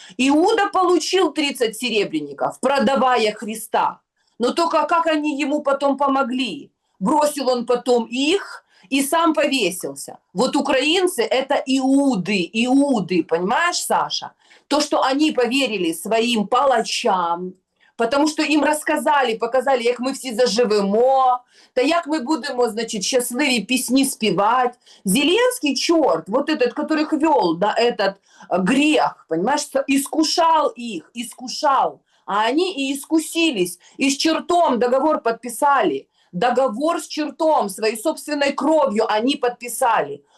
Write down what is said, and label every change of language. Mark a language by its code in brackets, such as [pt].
[ru] Иуда получил 30 серебряников, продавая Христа. Но только как они ему потом помогли? Бросил он потом их и сам повесился. Вот украинцы – это иуды, понимаешь, Саша? То, что они поверили своим палачам, [uk] Потому що їм розказали, показали, як ми всі заживемо, та як ми будемо, значить, щасливі пісні співати. [ru] Зеленский, черт, вот этот, которых вел, да, этот грех, понимаешь, искушал их, искушал. А они и искусились, и с чертом договор подписали. Договор с чертом, своей собственной кровью они подписали.